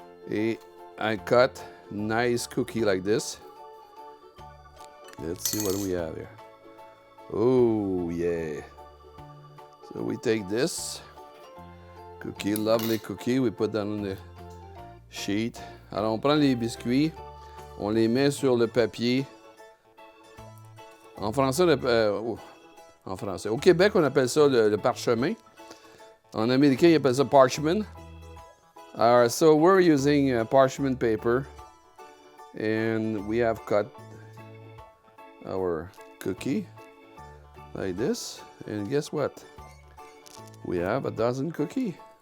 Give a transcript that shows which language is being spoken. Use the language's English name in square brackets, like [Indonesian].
[English] I cut nice cookie like this. Let's see what we have here. Oh yeah. So we take this cookie, lovely cookie, we put that on the sheet. [French] Alors on prend les biscuits, on les met sur le papier. En français, en français. Au Québec, on appelle ça le parchemin. En américain, ils appellent ça parchment. [English] So we're using parchment paper, and we have cut our cookie like this. And guess what? We have a dozen cookie.